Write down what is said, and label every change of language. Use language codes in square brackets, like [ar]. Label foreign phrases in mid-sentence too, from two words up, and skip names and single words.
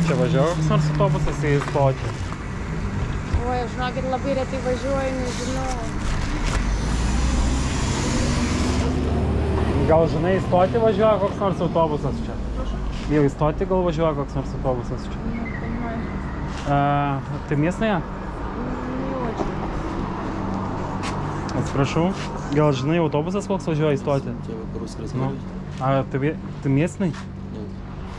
[lt] važiavo koks nors autobusas į stotį? Oi, žinokit, labai retai važiuoju, nežinau. Gal žinai, į stotį važiuoja koks nors autobusas čia? Jau į stotį gal važiuoja koks nors autobusas čia? [ru] Ты местная? Не очень. [lt] Atsiprašau, gal žinai, autobusas koks važiuoja į stotį? [ru] A ты местный? Нет.